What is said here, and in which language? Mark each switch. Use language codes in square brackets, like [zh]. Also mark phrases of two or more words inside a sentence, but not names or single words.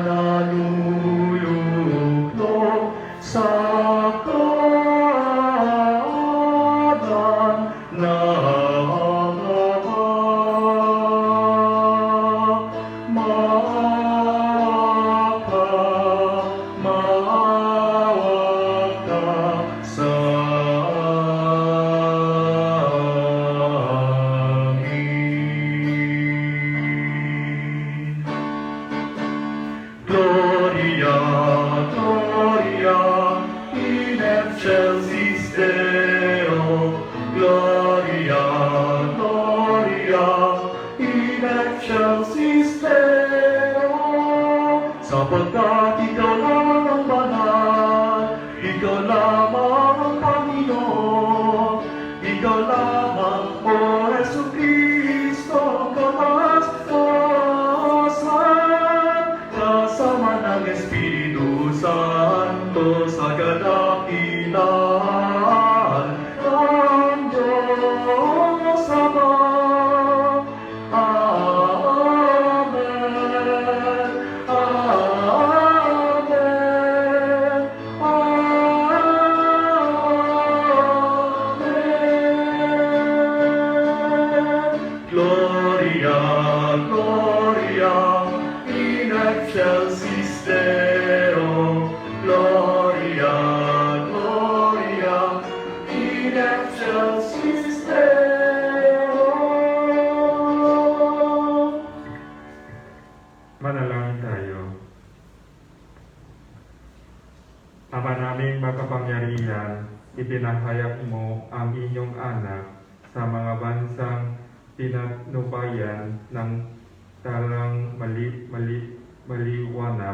[tl] naluluklok sa kanan ng maawag ka sa amin. [la] Gloria, Gloria, in excelsis Deo, Gloria, Gloria, in excelsis Deo. [tl] Sapagkat ikaw lang ang banal, ikaw lamang ang Panginoon, ikaw lamang, O Jesucristo, ang kataas-taasan, kasama ng Espiritu Santo sa kadakilaan ng Diyos Ama. Amen. Amen. Amen. [la] Gloria, Gloria, in excelsis Deo, Gloria, Gloria, in excelsis Deo. [tl] Manalangin tayo. Ama naming makapangyarihan, ipinahayag mo ang inyong anak sa mga bansang pinagnubayan ng talang maliwanag.